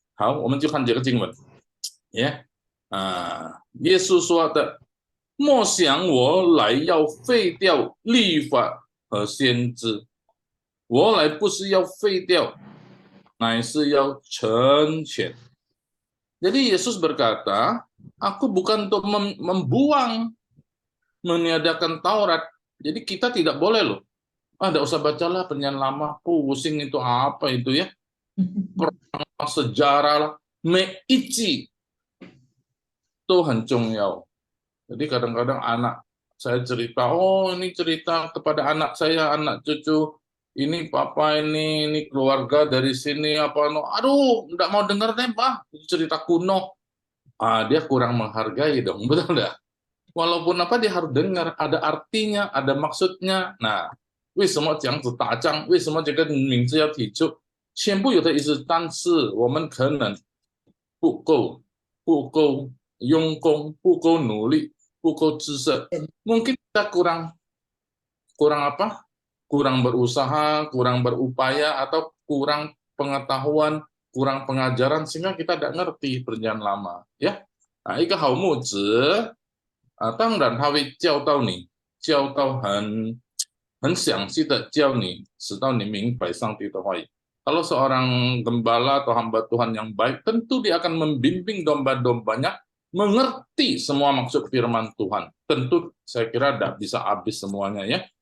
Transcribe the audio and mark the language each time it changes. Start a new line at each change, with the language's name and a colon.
Chinese: 好，我们就看这个经文。耶稣说的，莫想我来要废掉律法和先知，我来不是要废掉，乃是要成全。
Indonesian: Jadi Yesus berkata, aku bukan untuk membuang, meniadakan Taurat. Jadi kita tidak boleh loh. Tidak usah bacalah perjanjian lama, pusing itu apa itu, ya. Perang sejarah lah. Meici. Itu
Chinese: 很重要.
Indonesian: Jadi kadang-kadang anak saya cerita, oh ini cerita kepada anak saya, anak cucu, ini papa ini keluarga dari sini apa, no, aduh, nggak mau dengar deh, Pak, cerita kuno. Dia kurang menghargai dong, betul nggak? Walaupun apa dia harus dengar, ada artinya, ada maksudnya.
Chinese: Nah, 为什么这样子打仗？为什么这个名字要提出？全部有的意思，但是我们可能不够用功，不够努力，不够知识，
Indonesian: mungkin kita kurang apa? Kurang berusaha, kurang berupaya, atau kurang pengetahuan, kurang pengajaran, sehingga kita tidak ngerti perjanjian lama, ya.
Chinese: Nah, 一个好牧者当然他会教导你，教导很详细的教你，直到你明白上帝的话语。
Indonesian: Kalau seorang gembala atau hamba Tuhan yang baik, tentu dia akan membimbing domba-dombanya mengerti semua maksud firman Tuhan. Tentu saya kira tidak bisa habis semuanya, ya.